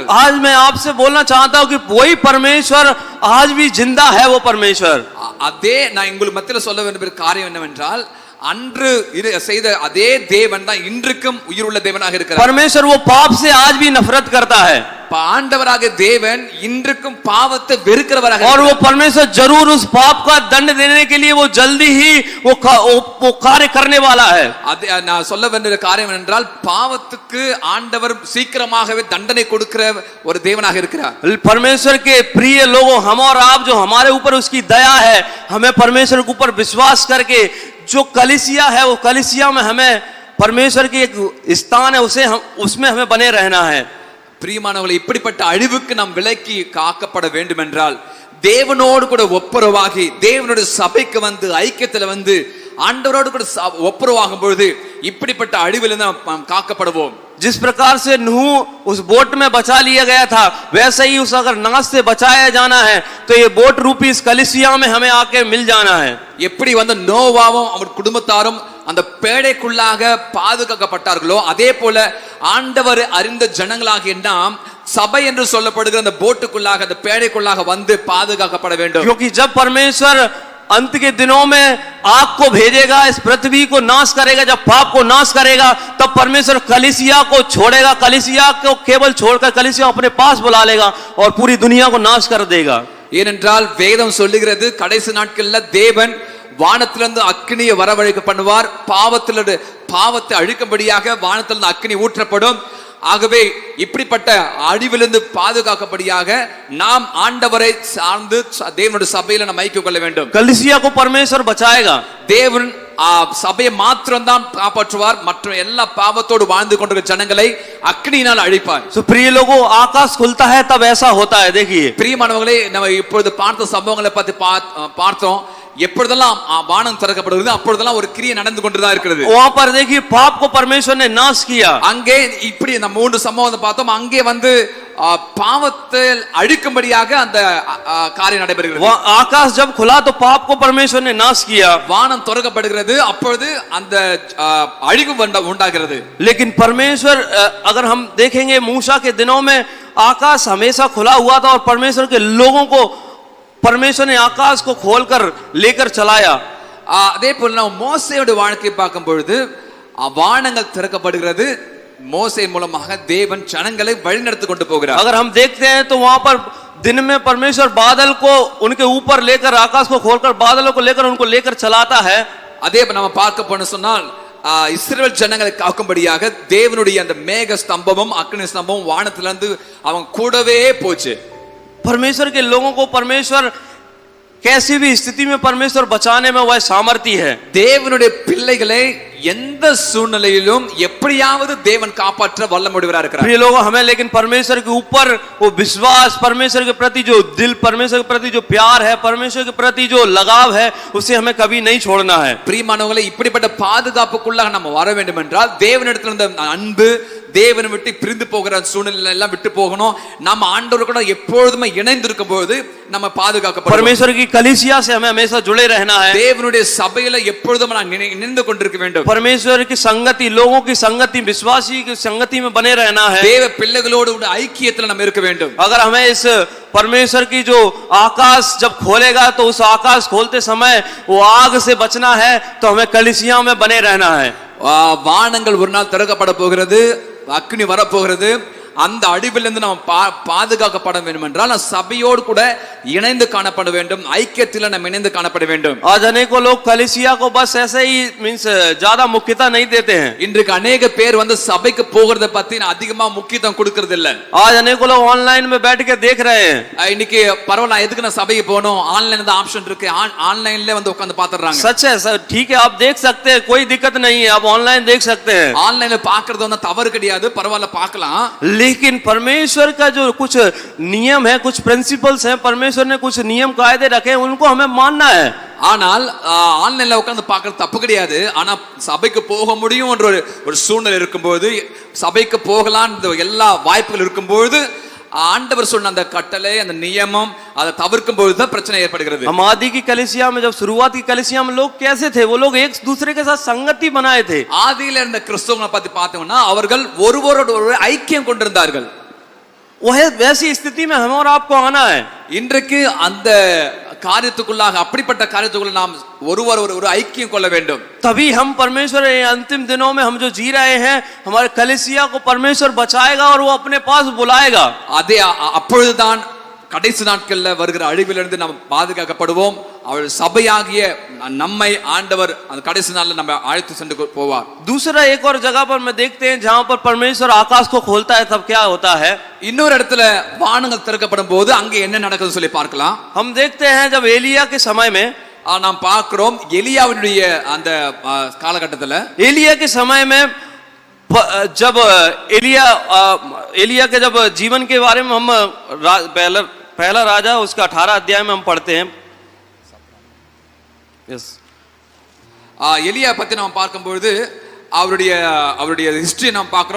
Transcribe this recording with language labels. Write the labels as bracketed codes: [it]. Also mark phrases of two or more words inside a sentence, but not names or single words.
[hi] आज मैं आपसे बोलना चाहता हूं कि वही परमेश्वर आज भी जिंदा है. वो परमेश्वर [ta] அதே நான் உங்களுக்கு மத்தியில சொல்ல வேண்டிய காரியம் என்னவென்றால், அன்று செய்த அதே தேவன் தான் இன்றுக்கும் உயிருள்ள தேவனாக இருக்கிறார். [hi] परमेश्वर वो पाप से आज भी नफरत करता है [ta] ஆண்டவராக தேவன் இன்றுக்கும் பாவத்தை வெறுக்கிறவராக [hi] और वो परमेश्वर जरूर उस पाप का दंड देने के लिए वो जल्दी ही वो कार्य करने वाला है. [ta] நான் சொல்ல வேண்டிய காரியம் என்றால், பாவத்துக்கு ஆண்டவர் சீக்கிரமாகவே தண்டனை கொடுக்கிற ஒரு தேவனாக இருக்கிறார். [hi] परमेश्वर के प्रिय लोगों, हम और आप जो हमारे ऊपर उसकी दया है, हमें परमेश्वर के ऊपर विश्वास करके जो कलीसिया है, वो कलीसिया में हमें परमेश्वर की एक स्थान है, उसे हम उसमें हमें बने रहना है. [ta] பிரியமானவர்களே, இப்படிப்பட்ட அழிவுக்கு நாம் விலக்கி காக்கப்பட வேண்டும் என்றால், தேவனோடு கூட ஒப்புரவாகி தேவனுடைய சபைக்கு வந்து ஐக்கியத்துல வந்து ஆண்டவரோடு கூட ஒப்புரவாகும் பொழுது இப்படிப்பட்ட அழிவிலிருந்து நாம் காக்கப்படுவோம். [hi] जिस प्रकार से नूह उस बोट में बचा लिया गया था, वैसे ही उस अगर नाश से बचाया जाना है तो ये बोट रूपी इस कलीसिया में हमें आके मिल जाना है. [ta] எப்படி வந்து நோவாவும் அவர் குடும்பத்தாரும் அந்த பேழைக்குள்ளாக பாதுகாக்கப்பட்டார்களோ, அதே போல ஆண்டவர் அறிந்த ஜனங்களாகிய நாம் சபை என்று சொல்லப்படுகிற அந்த போட்டுக்குள்ளாக, அந்த பேழைக்குள்ளாக வந்து பாதுகாக்கப்பட வேண்டும். [hi] क्योंकि जब परमेश्वर अंत के दिनों में आग को भेजेगा, इस पृथ्वी को नाश करेगा, जब पाप को नाश करेगा, तब परमेश्वर कलीसिया को छोड़ेगा. कलीसिया को केवल छोड़कर कलीसिया अपने पास बुला लेगा और पूरी दुनिया को नाश कर देगा. [ta] ஏனென்றால் வேதம் சொல்லுகிறது, கடைசி நாட்கள்ல தேவன் வானத்திலிருந்து அக்கினியை வரவழைக்க பண்ணுவார். பாவத்தை அழிக்கும்படியாக வானத்திலிருந்து அக்கினி ஊற்றப்படும். ஆகவே இப்படிப்பட்ட அழிவிலிருந்து பாதுகாக்கப்படியாக நாம் ஆண்டவரை சார்ந்து தேவனுடைய சபையில நாம் ஐக்கியம் கொள்ள வேண்டும். [hi] कलीसिया को परमेश्वर बचाएगा. [ta] தேவன் சபையை மாத்திரம்தான் காப்பாற்றுவார். மற்ற எல்லா பாவத்தோடு வாழ்ந்து கொண்டிருக்கிற ஜனங்களை அக்னியினால் அழிப்பார். [hi] सो प्रिय लोगों, आकाश खुलता है तब ऐसा होता है. देखिए [ta] பிரியமானவர்களே, நம்ம இப்பொழுது பார்த்த சம்பவங்களை பத்தி பார்த்தோம். எப்பொழுதெல்லாம் வானம் திறக்கப்படுகிறது அப்பொழுதெல்லாம் ஒரு கிரியை நடந்து கொண்டுதான் இருக்கிறது. [hi] वहां पर देखिए पाप को परमेश्वर ने नाश किया. [ta] அங்கே இப்படி நம்ம மூன்று சம்பவத்தை பார்த்தோம். அங்கே வந்து பாவத்தை அழிக்கும்படியாக அந்த காரியம் நடைபெறுகிறது. [hi] आकाश जब खुला तो पाप को परमेश्वर ने नाश किया. [ta] வானம் திறக்கப்படுகிறது, அப்பொழுது அந்த அழிவு உண்டாகிறது. [hi] लेकिन परमेश्वर, अगर हम देखेंगे मूसा के दिनों में आकाश हमेशा खुला हुआ था और परमेश्वर के लोगों को परमेश्वर ने आकाश को खोलकर लेकर चलाया. [ta] அதே போல நம்ம மோசேயோட வாழ்க்கையை பார்க்கும் பொழுது வானங்கள் திறக்கப்படுகிறது. மோசே மூலமாக தேவன் ஜனங்களை வழிநடத்தி கொண்டு போகிறார். [hi] अगर हम देखते हैं तो वहां पर दिन में परमेश्वर बादल को उनके ऊपर लेकर, आकाश को खोलकर बादलों को लेकर उनको लेकर चलाता है. [ta] அதே நம்ம பார்க்க போன சொன்னால் இஸ்ரவேல் ஜனங்களை காக்கும்படியாக தேவனுடைய அந்த மேக ஸ்தம்பமும் அக்னி ஸ்தம்பமும் வானத்திலிருந்து அவங்க கூடவே போச்சு. [hi] परमेश्वर के लोगों को परमेश्वर कैसी भी स्थिति में परमेश्वर बचाने में वह सामर्थ्य है. [ta] தேவனுடைய பிள்ளைகளை எந்த சூழ்நிலையிலும் எப்படியாவது தேவன் காப்பாற்ற வல்லமுடையவராக இருக்கிறார். [hi] प्रिय लोगों, हमें लेकिन परमेश्वर के ऊपर वो विश्वास, परमेश्वर के प्रति जो दिल, परमेश्वर के प्रति जो प्यार है, परमेश्वर के प्रति जो लगाव है, उसे हमें कभी नहीं छोड़ना है. [ta] பிரியமானவர்களே, இப்படிப்பட்ட பாதுகாப்புக்குள்ளாக நம்ம வர வேண்டும் என்றால் தேவனிடத்தில் இருந்த அன்பு, தேவனை விட்டு பிரிந்து போகிற சூழ்நிலை எல்லாம் விட்டு போகணும். நம்ம ஆண்டவர் கூட எப்பொழுதுமே இணைந்து இருக்கும் போது நம்ம பாதுகாக்கப்படுவோம். [hi] परमेश्वर की कलीसिया से हमें हमेशा जुड़े रहना है. [ta] தேவனுடைய சபையில எப்பொழுதும் நாம் இணைந்து கொண்டிருக்க வேண்டும். [hi] परमेश्वर की संगति, लोगों की संगति, विश्वासी की संगति में बने रहना है. [ta] தேவ பிள்ளைகளோடு ஐக்கியத்தில் நாம் இருக்க வேண்டும். [hi] अगर हमें इस परमेश्वर की जो आकाश जब खोलेगा तो उस आकाश खोलते समय वो आग से बचना है, तो हमें कलीसिया में बने रहना है. [ta] வானங்கள் ஒரு நாள் திறக்கப்பட போகிறது, அக்னி வரப்போகிறது. அந்த அழிவிலிருந்து நாம் பாதுகாக்கப்பட வேண்டும் என்றால் சபையோடு கூட இணைந்து காணப்பட வேண்டும், ஐக்கியத்தில் நாம் இணைந்து காணப்பட வேண்டும். [hi] आज अनेकों लोग कलीसिया को बस ऐसे ही मींस ज्यादा मुख्यता नहीं देते हैं. [ta] இன்றைக்கு अनेक பேர் வந்து சபைக்கு போகிறத பத்தி அதிகமா முக்கியத்துவம் கொடுக்கிறது இல்ல. [hi] आज अनेकों लोग ऑनलाइन में बैठ के देख रहे हैं. [ta] இன்னைக்கு பரவாயில்ல, எதுக்கு நான் சபைக்கு போகணும், ஆன்லைன்ல தான் ஆப்ஷன் இருக்கு, ஆன்லைன்ல வந்து உட்கார்ந்து பாத்துறாங்க. [hi] सच है सर, ठीक है, आप देख सकते हैं, कोई दिक्कत नहीं है, आप ऑनलाइन देख सकते हैं. [ta] ஆன்லைன்ல பாக்குறது வந்து தவறு கிடையாது, பரவாயில்ல பார்க்கலாம். [hi] लेकिन परमेश्वर का जो कुछ नियम है, कुछ प्रिंसिपल्स हैं, परमेश्वर ने कुछ नियम कायदे रखे हैं, उनको हमें मानना है. [ta] ஆனால் ஆன்லைன்ல உட்கார்ந்து பார்க்கிறது தப்பு கிடையாது. ஆனா சபைக்கு போக முடியும் என்ற ஒரு சூழ்நிலை இருக்கும்போது, சபைக்கு போகலாம் எல்லா வாய்ப்புகள் இருக்கும்போது ஆண்டவர் சொன்ன அந்த கட்டளை அந்த நியமம் அதை தவிர்க்கும் பொழுது தான் பிரச்சனை ஏற்படுகிறது. [hi] हम आदि की कलीसिया में जब शुरुआत की कलीसिया में लोग कैसे थे? वो लोग एक दूसरे के साथ संगति बनाए थे. [ta] ஆதியில இருந்த கிறிஸ்தவங்களை பத்தி பார்த்தோம்னா அவர்கள் ஒருவரோடு ஒருவர் ஐக்கியம் கொண்டிருந்தார்கள். [hi] वह वैसी स्थिति में हमें और आपको आना है. [ta] இன்றைக்கு அந்த காரியத்துக்குள்ளாக அப்படிப்பட்ட காரியத்துக்குள்ள நாம் ஒருவர் ஒரு ஐக்கியம் கொள்ள வேண்டும். [hi] तभी हम परमेश्वर अंतिम दिनों में हम जो जी रहे हैं हमारे कलीसिया को परमेश्वर बचाएगा और वो अपने पास बुलाएगा. [ta] அதே அப்பொழுதுதான் கடைசி நாட்கள்ல வருகிற அழிவிலிருந்து நாம் பாதுகாக்கப்படுவோம். அவர் சபையாகிய நம்மை ஆண்டவர் அந்த கடைசி நாள்ல நம்ம அழைத்து சென்று போவார். [hi] दूसरा एक और जगह पर मैं देखते हैं जहां पर परमेश्वर आकाश को खोलता है तब क्या होता है. [ta] இன்னொரு இடத்துல வானங்கள் திறக்கப்படும் போது அங்க என்ன நடக்குதுன்னு சொல்லி பார்க்கலாம். [hi] हम देखते हैं जब एलिया के समय में [ta] நாம் பார்க்கிறோம் எலியாவுடைய அந்த காலகட்டத்துல [hi] एलिया के समय में जब एलिया के जब जीवन के बारे में हम पहला राजा उसका 18 अध्याय में हम पढ़ते हैं. [ta] எலியா பத்தி நாம் பார்க்கும்போது அவருடைய हिस्ट्री நாம் பார்க்கிறோம்.